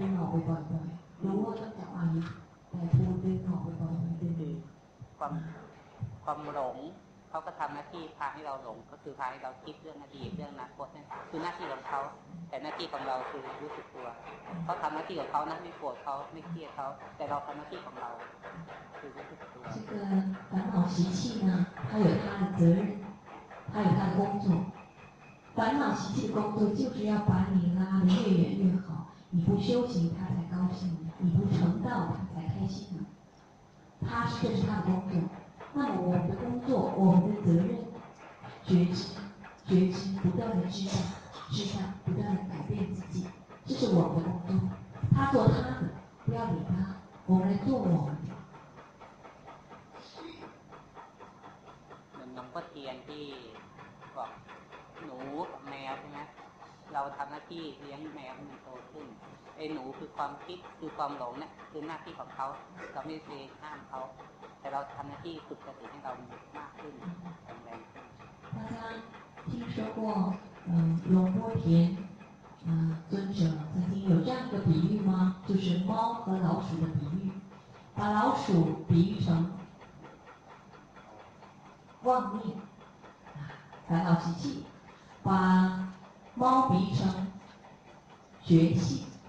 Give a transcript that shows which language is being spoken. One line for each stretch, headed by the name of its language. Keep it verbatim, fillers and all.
Thai: ไปบ่อยๆรู้ว่าต้องจับอันนี้แต่พูดดึงออกไปบ่อยๆดึง ความความหลงเขาก็ทำหน้าที่พาให้เราหลงก็คือพาให้เราคิดเรื่องอดีตเรื่องอนาคตเนี่ยคือหน้าที่ของเขาแต่หน้าที่ของเราคือรู้สึกตัวเขาทำหน้าที่ของเขานะไม่โกรธเขาไม่เครียดเขาแต่เราทำหน้าที่ของเราคือรู้สึกตัว
Chinese: 这个烦恼习气呢它有它的责任它有它的工作烦恼习气的工作就是要把你拉得越远越好你不修行它才高兴你不成道它才开心呢它是这是它的工作那么我们的工作我们的责任觉知觉知不断的知道知道不断的改变自己这是我们的工作他做他的不要理他我们来做我们的
Thai: เหมือนน้องก็เทียนที่บอกหนูกับแมวใช่ไหมเราทำหน้าที่เลี้ยงแมวให้มันโตขึ้นไอ้หนูคือความคิดคือความหลงเนี่ยคือหน้าที่ของเขาเราไม่ได้ห้ามเขาแต่เราทำหน้าที่ฝึกสติให้เรามากขึ้นแข็งแรงขึ้น
Chinese: 大家听说过嗯龙波田啊尊者曾经有这样一个比喻吗？就是猫和老鼠的比喻，把老鼠比喻成妄念、烦恼习气，把猫比喻成觉气。